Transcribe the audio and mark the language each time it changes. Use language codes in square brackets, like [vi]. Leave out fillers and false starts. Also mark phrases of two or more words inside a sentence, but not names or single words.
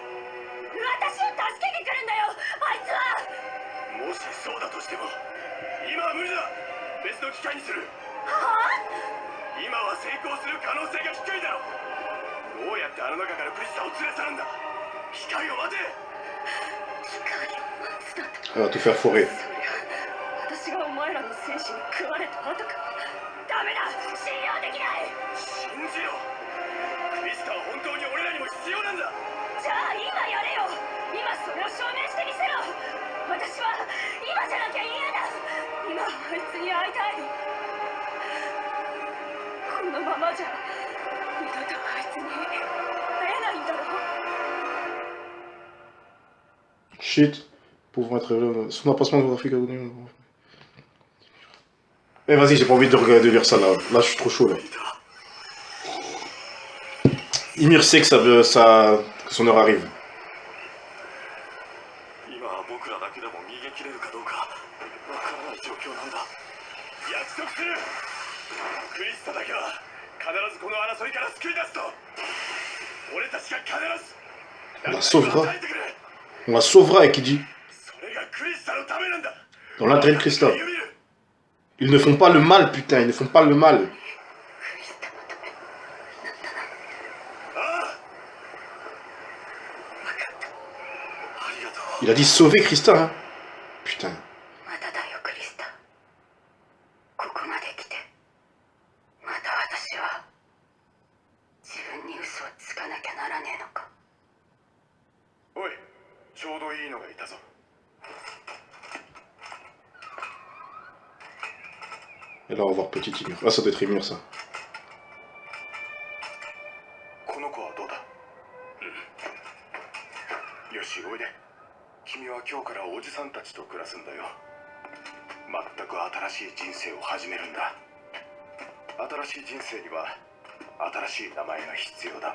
[ja] 私を助けに来るんだよ、あいつは。もしそうだとしても今は無理だ。別の機会にする。は今は成功する可能性が低いだろ。どうやってあの中からクリスタを連れ去るんだ。機会を待て。機会を待つだと。 [fr] Elle va tout faire foirer. [ja] そりゃ私がお前らの戦士に食われた後か。ダメだ、信用できない。信じろ。クリスタは本当に俺らにも必要なんだ。じゃあ今やれよ。今それを証明してみせろ。私は今じゃなきゃ嫌だ。今あいつに会いたい。このままじゃ二度とあいつに会えないんだろう。 [fr] Shit. Pouvant être son emplacement géographique. Eh vas-y, j'ai pas envie de regarder de lire ça là. Là, je suis trop chaud là. Ymir sait que que son heure arrive. [ja] 今は僕らだけでも逃げ切れるかどうかわからない状況なんだ。約束する。クリスタだけは必ずこの争いから救い出すと。俺たちが必ず [fr] On la sauvera. [ja] 耐えてくれ。 [fr] On la sauvera et qui dit [ja] それがクリスタのためなんだ。 [fr] dans l'intérêt de Krista. [ja] ユミル、 [fr] Ils ne font pas le mal, putain, ils ne font pas le mal. [ja] クリスタのためなんだな。ああ、分かった。ありがとう。 [fr] Il a dit sauver Krista, hein. Putain. [ja] まだだよクリスタ。ここまで来てまた私は自分に嘘をつかなきゃならねえのか。おい、ちょうどいいのがいたぞ。 [fr] Et là, on va voir petit Ymir. Ah, ça doit être Ymir, ça. [ja] この子はどうだ。よし、おいで。君は今日からおじさんたちと暮らすんだよ。全く新しい人生を始めるんだ。新しい人生には新しい名前が必要だ。